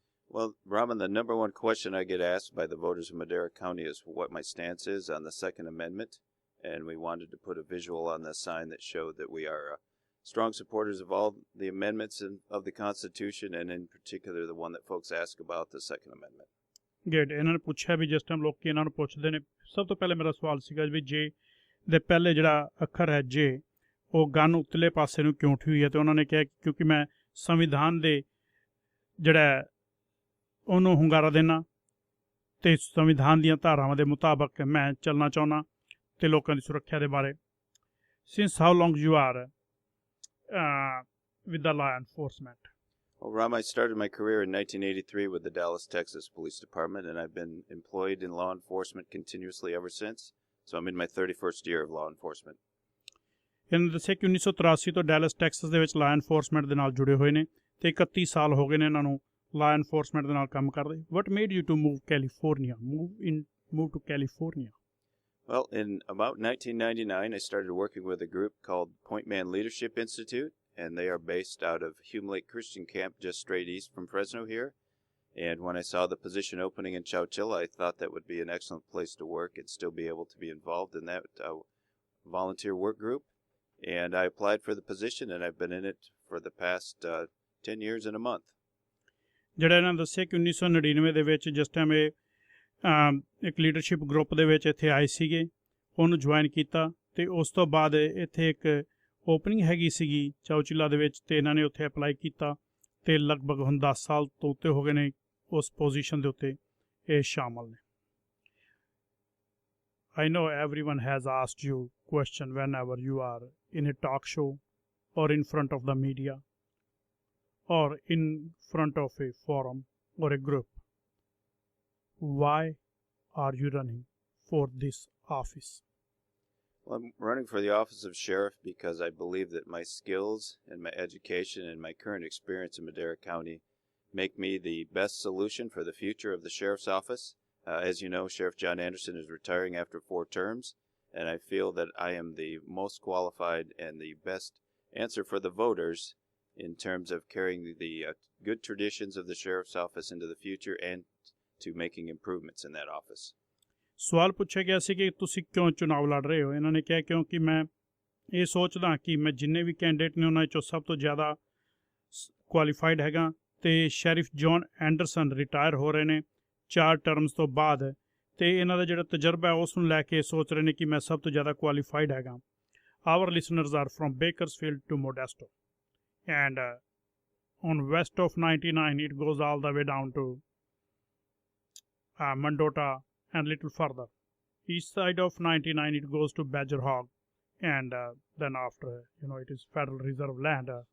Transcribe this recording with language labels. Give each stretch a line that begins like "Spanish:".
English: Well, Rama, the number one question I get asked by the voters of Madera County is what my stance is on the Second Amendment. And we wanted to put a visual on the sign that showed that we are strong supporters of all the amendments of the Constitution, and in particular the one that folks ask about, the Second Amendment. Good.
Punjabi: ਇਹਨਾਂ ਨੇ ਪੁੱਛਿਆ ਵੀ ਜਿਸ time ਲੋਕ ਇਹਨਾਂ ਨੂੰ ਪੁੱਛਦੇ ਨੇ, ਸਭ ਤੋਂ ਪਹਿਲੇ ਮੇਰਾ ਸਵਾਲ ਸੀਗਾ ਵੀ ਜੇ ਦੇ ਪਹਿਲੇ ਜਿਹੜਾ ਅੱਖਰ ਹੈ ਜੇ, ਉਹ ਗਨ ਉਤਲੇ ਪਾਸੇ ਨੂੰ ਕਿਉਂ ਉਠੀ ਹੋਈ ਹੈ। ਤੇ ਉਹਨਾਂ ਨੇ ਕਿਹਾ ਕਿਉਂਕਿ ਮੈਂ ਸੰਵਿਧਾਨ ਦੇ ਜਿਹੜਾ ਉਹਨੂੰ ਹੁੰਗਾਰਾ ਦੇਣਾ ਤੇ ਸੰਵਿਧਾਨ ਦੀਆਂ ਧਾਰਾਵਾਂ ਦੇ ਮੁਤਾਬਕ ਮੈਂ ਚੱਲਣਾ ਚਾਹੁੰਦਾ ਤੇ ਲੋਕਾਂ ਦੀ ਸੁਰੱਖਿਆ ਦੇ ਬਾਰੇ।
English: Since how long you are with the law enforcement? Well, Rama, I started my career in 1983 with the Dallas, Texas Police Department, and I've been employed in law enforcement continuously ever since. So I'm in my 31st year of law enforcement.
Punjabi: ਇਹਨਾਂ ਨੇ ਦੱਸਿਆ ਕਿ 1983 ਤੋਂ ਡੈਲਸ Texas ਦੇ ਵਿੱਚ ਲਾ enforcement ਦੇ ਨਾਲ ਜੁੜੇ ਹੋਏ ਨੇ ਤੇ 31 ਸਾਲ ਹੋ ਗਏ ਨੇ ਇਹਨਾਂ ਨੂੰ ਲਾ ਐਨਫੋਰਸਮੈਂਟ ਦੇ ਨਾਲ ਕੰਮ ਕਰਦੇ।
English: What made you to move California? Move to California? Well, in about 1999, I started working with a group called Point Man Leadership Institute, and they are based out of Hume Lake Christian Camp just straight east from Fresno here. And when I saw the position opening in Chowchilla, I thought that would be an excellent place to work and still be able to be involved in that volunteer work group. And I applied for the position, and I've been in it for the past 10 years and a month.
Punjabi: ਜਿਹੜਾ ਇਹਨਾਂ ਦੱਸਿਆ ਕਿ 1999 ਦੇ ਵਿੱਚ ਜਿਸ time ਇਹ ਇੱਕ leadership group ਦੇ ਵਿੱਚ ਇੱਥੇ ਆਏ ਸੀਗੇ, ਉਹਨੂੰ ਜੁਆਇਨ ਕੀਤਾ ਤੇ ਉਸ ਤੋਂ ਬਾਅਦ ਇੱਥੇ ਇੱਕ ਓਪਨਿੰਗ ਹੈਗੀ ਸੀਗੀ ਚੌਚਿਲਾ ਦੇ ਵਿੱਚ ਤੇ ਇਹਨਾਂ ਨੇ ਉੱਥੇ ਅਪਲਾਈ ਕੀਤਾ ਤੇ ਲਗਭਗ ਹੁਣ 10 ਸਾਲ ਤੋਂ ਉੱਤੇ ਹੋ ਗਏ ਨੇ ਉਸ ਪੋਜੀਸ਼ਨ ਦੇ ਉੱਤੇ ਇਹ ਸ਼ਾਮਲ ਨੇ।
English: I know everyone has asked you question whenever you are in a talk show or in front of the media or in front of a forum or a group. Why are you running for this office? Well, I'm running for the office of sheriff because I believe that my skills and my education and my current experience in Madera County make me the best solution for the future of the sheriff's office. As you know, Sheriff John Anderson is retiring after 4 terms, and I feel that I am the most qualified and the best answer for the voters in terms of carrying the good traditions of the sheriff's office into the future and to making improvements in that office.
Punjabi: ਸਵਾਲ ਪੁੱਛਿਆ ਗਿਆ ਸੀ ਕਿ ਤੁਸੀਂ ਕਿਉਂ ਚੁਣਾਵ ਲੜ ਰਹੇ ਹੋ। ਇਹਨਾਂ ਨੇ ਕਿਹਾ ਕਿਉਂਕਿ ਮੈਂ ਇਹ ਸੋਚਦਾ ਕਿ ਮੈਂ ਜਿੰਨੇ ਵੀ ਕੈਂਡੀਡੇਟ ਨੇ ਉਹਨਾਂ ਵਿੱਚੋਂ ਸਭ ਤੋਂ ਜ਼ਿਆਦਾ ਕੁਆਲੀਫਾਈਡ ਹੈਗਾ ਅਤੇ ਸ਼ੈਰਿਫ ਜੌਨ ਐਂਡਰਸਨ ਰਿਟਾਇਰ ਹੋ ਰਹੇ ਨੇ 4 ਟਰਮਸ ਤੋਂ ਬਾਅਦ, ਅਤੇ ਇਹਨਾਂ ਦਾ ਜਿਹੜਾ ਤਜਰਬਾ ਹੈ ਉਸ ਨੂੰ ਲੈ ਕੇ ਸੋਚ ਰਹੇ ਨੇ ਕਿ ਮੈਂ ਸਭ ਤੋਂ ਜ਼ਿਆਦਾ ਕੁਆਲੀਫਾਈਡ ਹੈਗਾ।
English: Our listeners are from Bakersfield to Modesto, and on west of 99 it goes all the way down to Mendota and little further. East side of 99 it goes to Badger Hog, and then after it is Federal Reserve land.